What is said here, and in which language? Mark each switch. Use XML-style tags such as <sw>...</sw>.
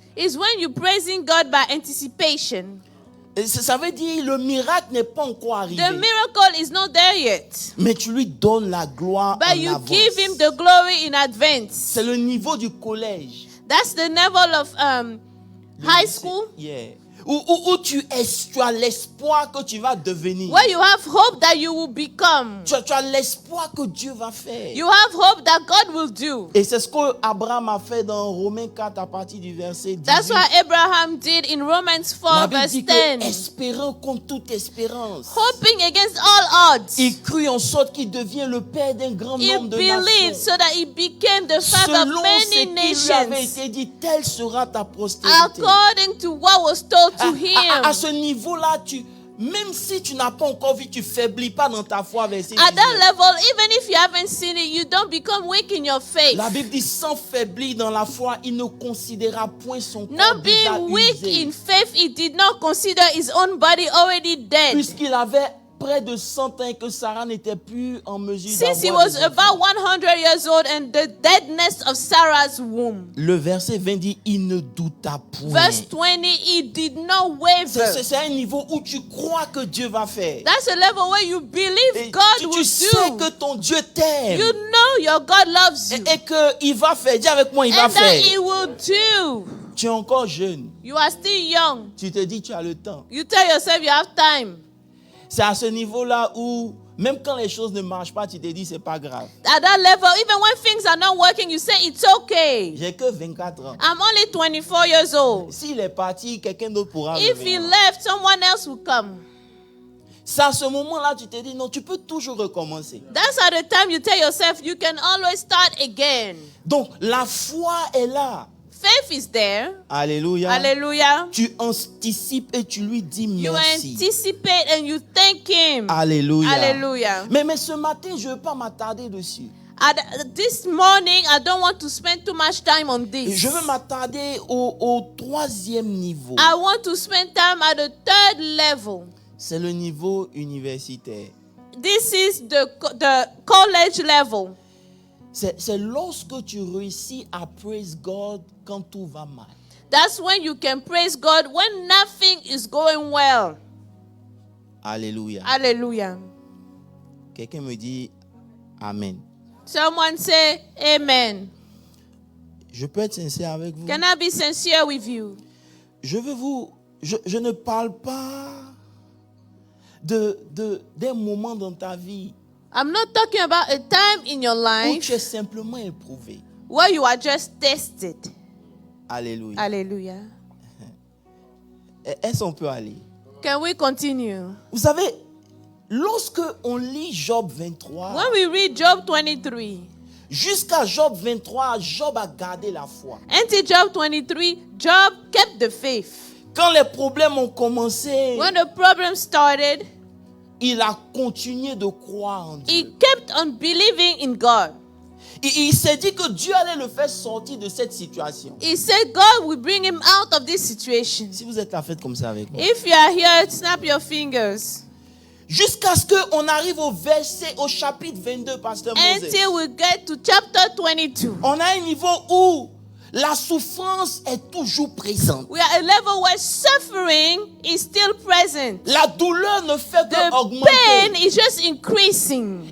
<en>Is when you're praising God by anticipation.</en> <fr>Et ça veut dire le miracle n'est pas encore arrivé.</fr> <en>The miracle is not there yet,</en> <fr>Mais tu lui donnes la gloire</fr> <en>but</en> <fr>en</fr> <en>you</en> <fr>avance.</fr> <en>give him the glory in advance.</en> <fr>C'est le niveau du collège.</fr> <en>That's the level of high school, Yeah.</en> <fr>Où tu as l'espoir que tu vas devenir.</fr> <en>where you have hope that you will become.</en> <fr>Tu as l'espoir que Dieu va faire.</fr> <en>You have hope that God will do.</en> <fr>Et c'est ce qu'Abraham a fait dans Romains 4 à partir du verset 18.</fr> <en>That's what Abraham did in Romans 4</en> <fr>La Bible</fr> <en>verse</en> <fr>dit</fr> <en>10.</en> <fr>que espérant contre toute espérance,</fr> <en>Hoping against all odds.</en> <fr>il crut en sorte qu'il devient le père d'un grand</fr> <en>He</en> <fr>nombre de</fr> <en>believed</en> <fr>nations.</fr> <en>so that he became the father of</en> <fr>Selon ce</fr> <en>many</en> <fr>qui lui avait</fr> <en>nations.</en> <fr>été dit, telle sera ta postérité.</fr> <en>According to what was told to</en> <fr>À</fr> <en>him.</en> <fr>ce niveau-là, même si tu n'as pas encore vu, tu faiblis pas dans ta foi. Verset</fr> <en>At</en> <fr>19.</fr> <en>that level, even if you haven't seen it, you don't become weak in your faith.</en> <fr>La Bible dit, sans faiblir dans la foi, il ne considéra point son corps</fr> <en>Not</en> <fr>déjà</fr> <en>being weak</en> <fr>usé,</fr> <en>in faith, he did not consider his own body already dead.</en> <fr>puisqu'il avait près de 100 ans et que Sarah n'était plus en mesure</fr> <en>Since he</en> <fr>d'avoir</fr> <en>was</en> <fr>des enfants.</fr> <en>about 100 years old and the deadness of Sarah's womb.</en> <fr>Le verset 20 dit, il ne douta point.</fr> <en>Verse 20, he did not waver.</en> <fr>C'est un niveau où tu crois que Dieu va faire.</fr> <en>That's a level where you believe</en> <fr>Et</fr> <en>God</en> <fr>tu</fr> <en>will</en> <fr>sais</fr> <en>do.</en> <fr>que ton Dieu t'aime.</fr> <en>You know your God loves you.</en> <fr>Et qu'il va faire. Dis avec moi, il va</fr> <en>And that he</en> <fr>faire.</fr> <en>will do.</en> <fr>Tu es encore jeune.</fr> <en>You are still young.</en> <fr>Tu te dis, tu as le temps.</fr> <en>You tell yourself you have time.</en> <fr>C'est à ce niveau-là où, même quand les choses ne marchent pas, tu te dis, c'est pas grave.</fr> <en>At that level, even when things are not working, you say it's okay.</en> <fr>J'ai que 24 ans.</fr> <en>I'm only 24 years old.</en> <fr>S'il est parti, quelqu'un d'autre pourra</fr> <en>If he</en> <fr>revenir.</fr> <en>left, someone else will come.</en> <fr>C'est à ce moment-là, tu te dis, non, tu peux toujours recommencer.</fr> <en>That's at the time you tell yourself you can always start again.</en> <fr>Donc, la foi est là.</fr> <en>Faith is there.</en> <fr>Alléluia.</fr> <en>Hallelujah.</en> <fr>Tu anticipes et tu lui dis</fr> <en>You</en> <fr>merci.</fr> <en>anticipate and you thank him.</en> <fr>Alléluia.</fr> <en>Hallelujah.</en> <fr>Mais ce matin, je ne veux pas m'attarder dessus.</fr> <en>This morning, I don't want to spend too much time on this.</en> <fr>Je veux m'attarder au troisième niveau.</fr> <en>I want to spend time at the third level.</en> <fr>C'est le niveau universitaire.</fr> <en>This is the college level.</en> <fr>C'est lorsque tu réussis à</fr> <en>praise God</en> <fr>quand tout va mal.</fr> <en>That's when you can praise God when nothing is going well.</en> <fr>Alléluia.</fr> <en>Hallelujah.</en> <fr>Quelqu'un me dit Amen.</fr> <en>Someone say amen.</en> <fr>Je peux être sincère avec vous.</fr> <en>Can I be sincere with you?</en> <fr>Je ne parle pas d'un moment dans ta vie</fr> <en>I'm not talking about a time in your</en> <fr>où</fr> <en>life</en> <fr>tu es simplement éprouvé.</fr> <en>where you are just tested.</en> <fr>Alléluia.</fr> <en>Hallelujah.</en> <fr>Est-ce qu'on peut aller?</fr> <en>Can we continue?</en> <fr>Vous savez, lorsque on lit Job 23,</fr> <en>When we read Job 23,</en> <fr>jusqu'à Job 23, Job a gardé la foi.</fr> <en>until Job 23, Job kept the faith.</en> <fr>Quand les problèmes ont commencé,</fr> <en>When the problem started,</en> <fr>il a continué de croire en Dieu.</fr> <en>he kept on believing in God.</en> <fr>Il s'est dit que Dieu allait le faire sortir de cette situation.</fr> <en>He said God will bring him out of this situation.</en> <fr>Si vous êtes là, faites comme ça avec moi.</fr> <en>If you are here, snap your fingers.</en> <fr>Jusqu'à ce qu'on arrive au chapitre 22, Pasteur Moses.</fr> <en>Until we get to chapter 22.</en> <fr>On a un niveau où la souffrance est toujours présente.</fr> <en>We are at a level where suffering is still present.</en> <fr>La douleur ne fait</fr> <en>The</en> <fr>qu'augmenter.</fr> <en>pain is just increasing.</en>